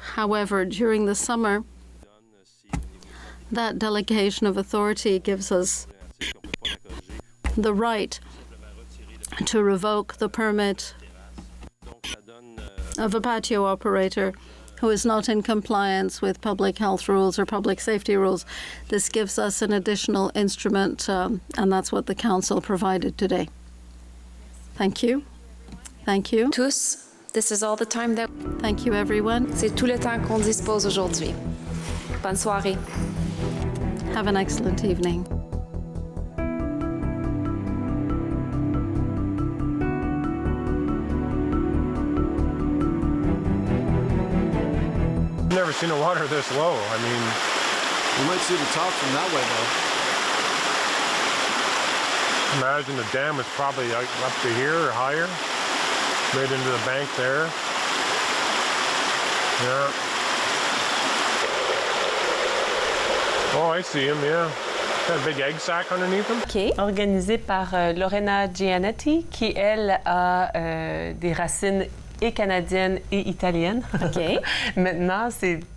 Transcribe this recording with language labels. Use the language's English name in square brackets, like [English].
[English] However, during the summer, that delegation of authority gives us the right to revoke the permit of a patio operator who is not in compliance with public health rules or public safety rules. This gives us an additional instrument, and that's what the council provided today. Thank you. Thank you. Tous, this is all the time that... Thank you, everyone. [French] C'est tout le temps qu'on dispose aujourd'hui. Bonne soirée. [English] Have an excellent evening. I've never seen the water this low. I mean, you might see the top from that way, though. Imagine the dam is probably up to here or higher, right into the bank there. Yeah. Oh, I see him, yeah. Got a big egg sac underneath him. OK. [French] Organisé par Lorena Gianetti, qui, elle, a des racines et canadiennes et italiennes. OK. Maintenant, c'est